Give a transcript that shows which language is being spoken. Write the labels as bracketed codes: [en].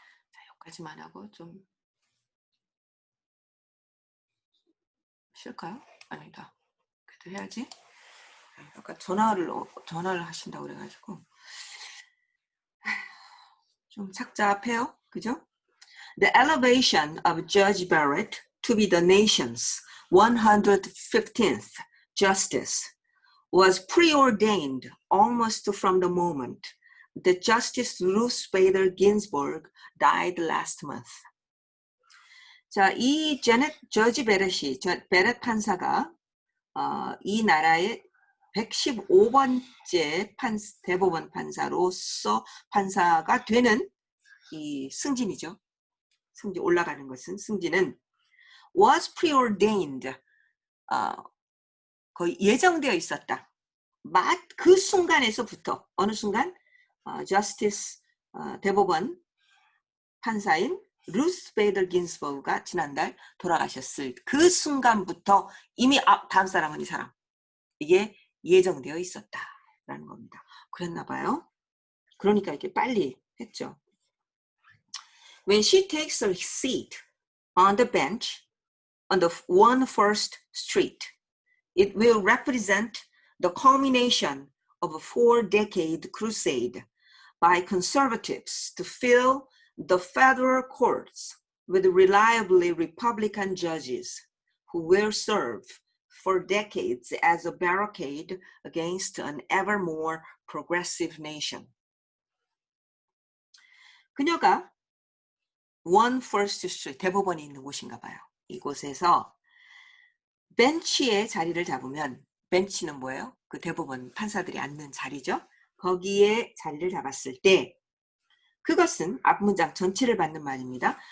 [ko] 자, 여기까지만 하고 좀 쉴까요? 아니다. 그래도 해야지. 아까 전화를 하신다고 그래가지고 좀 착잡해요. 그죠? [en] The elevation of Judge Barrett to be the nation's 115th justice was preordained almost from the moment that Justice Ruth Bader Ginsburg died last month. [ko] 자, 이 저지 베렛 판사가 이 나라의 115번째 대법원 판사로서 판사가 되는 이 승진이죠. 승진 올라가는 것은 승진은 [en] was preordained [ko] 거의 예정되어 있었다. 그 순간에서부터 어느 순간 Justice 대법원 판사인 루스 베이더 긴스버그가 지난달 돌아가셨을 그 순간부터 이미 다음 사람은 이 사람 이게 예정되어 있었다라는 겁니다. 그랬나 봐요. 그러니까 이렇게 빨리 했죠. [en] When she takes her seat on the bench on the 1st Street, it will represent the culmination of a 4-decade crusade by conservatives to fill the federal courts with reliably Republican judges who will serve for decades as a barricade against an ever more progressive nation. [ko] 그녀가 1st Street 대법원이 있는 곳인가 봐요. 이곳에서 벤치에 자리를 잡으면 벤치는 뭐예요? 그 대법원 판사들이 앉는 자리죠. 거기에 자리를 잡았을 때 그것은 앞문장 전체를 받는 말입니다.